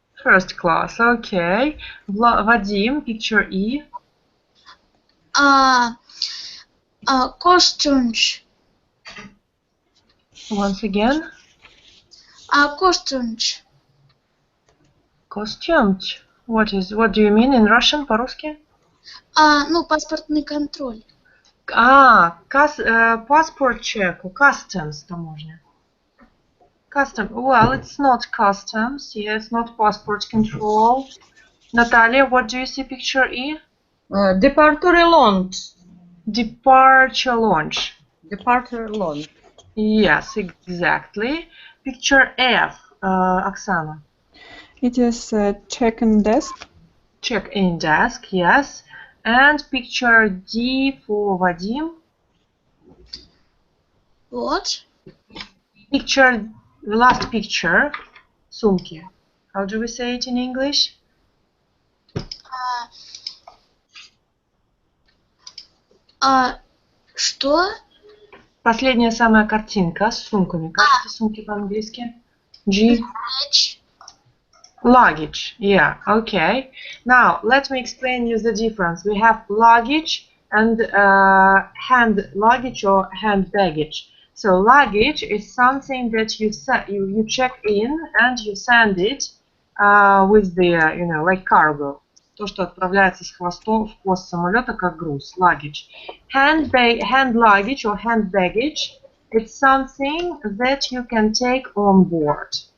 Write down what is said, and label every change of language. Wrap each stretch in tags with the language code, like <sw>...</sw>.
<en>First class, okay. Vadim, picture E. Costumes. Once again. Costumes. Costumed. What do you mean in Russian, по-русски?</en> <ru>Ну, паспортный контроль.</ru> <en>Passport check, customs таможня. Well, it's not customs, yes, not passport control. Natalia, what do you see picture E? Departure launch. Departure launch. Departure launch. Yes, exactly. Picture F, Oksana. It is check-in desk. Check-in desk, yes. And picture D for Vadim. What? Picture, the last picture, сумки. How do we say it in English?</en> <ru>Что? Последняя самая картинка с сумками. Как эти сумки по-английски?</ru> <en>G. Luggage. Yeah, okay. Now, let me explain you the difference. We have luggage and hand luggage or hand baggage. So luggage is something that you check in and you send it with the, like cargo.</en> <ru>То, что отправляется с хвостом в хвост самолета как груз, luggage.</ru> <en>Hand luggage or hand baggage, it's something that you can take on board.</en>